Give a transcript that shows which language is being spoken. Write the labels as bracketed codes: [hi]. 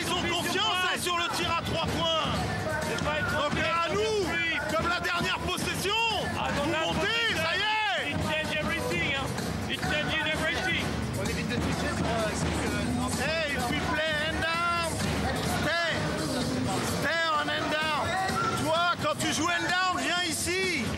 [fr] Ils ont confiance hein, sur le tir à 3 points! Donc à nous, comme la dernière possession, vous montez, ça y est! [en] It changes everything, hein. It changes everything. [fr] On évite de toucher, [en] Hey, if we play hand down, stay on hand down. [fr] Toi, quand tu joues hand down, viens ici.